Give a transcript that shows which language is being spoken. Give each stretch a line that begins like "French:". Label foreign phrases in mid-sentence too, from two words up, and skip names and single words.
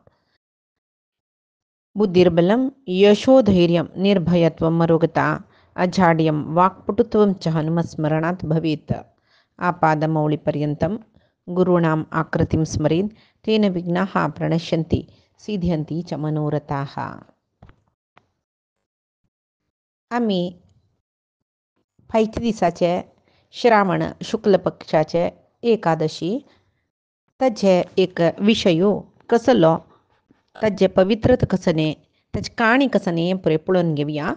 Sanskrit: बुद्धिर्बलं यशोधैर्यं निर्भयत्वं मरोगता अजाड्यं वाक्पटुत्वं च हनुमस्मरणात् भवेत्। आपादमौलिपर्यन्तं गुरूणाम् आकृतिं स्मरेत् तेन विघ्नाः प्रणश्यन्ति सिद्ध्यन्ति च मनोरथाः।
Konkani: आम्ही 5 दिसाचे श्रावण शुक्ल पक्षाचे एकादशी ताजे एक विशयो कसलो ताजे पवित्रता कसने ताची काणी कसने पुरे पळोवन घेवया।